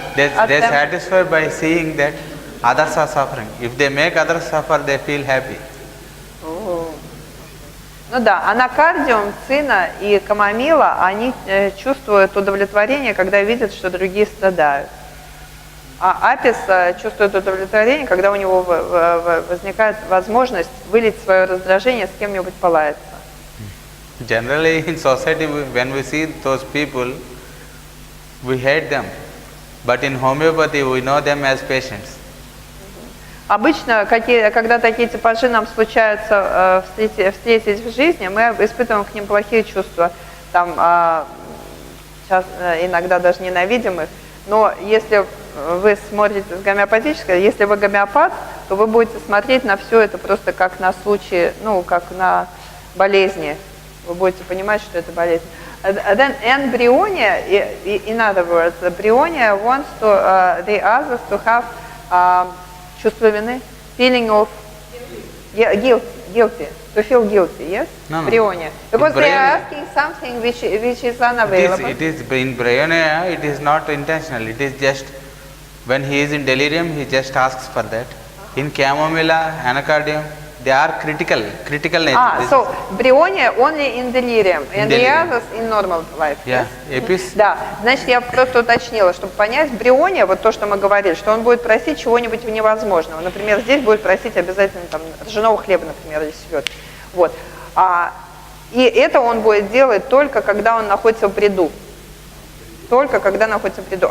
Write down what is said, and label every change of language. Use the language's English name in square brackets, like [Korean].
[English] They satisfied by seeing that others are suffering. If they make others suffer, they feel happy. [Russian] Ну да, анакардиум, цина и камомила, они чувствуют удовлетворение, когда видят, что другие страдают. А Апис чувствует удовлетворение, когда у него возникает возможность вылить свое раздражение, с кем-нибудь полаяться. [English] Generally in society, when we see those people, we hate them. But in homeopathy, we know them as patients. [Russian] Обычно, когда такие типажи нам случаются встретить в жизни, мы испытываем к ним плохие чувства. Там, сейчас, иногда даже ненавидим их. Но если вы смотрите с гомеопатической, если вы гомеопат, то вы будете смотреть на все это просто как на случай, ну, как на болезни. Вы будете понимать, что это болезнь. [English] And Bryonia, in other words, Bryonia wants to, the others to have [Russian] чувство вины, [English] feeling of guilty, to feel guilty, yes? No. Bryonia. Because they are asking something which is unavailable. It is in Bryonia, it is not intentional. It is just when he is in delirium, he just asks for that. In chamomilla, anacardium, they are critical nature. So Bryonia only in delirium, and the others in normal life. Yeah, yes? Apis. [Russian] Да, значит, я просто уточнила, чтобы понять, Бриония, вот то, что мы говорили, что он будет просить чего-нибудь невозможного. Например, здесь будет просить обязательно там ржаного хлеба, например, или селедки. Вот. И это он будет делать только когда он находится в бреду. Только когда находится в бреду.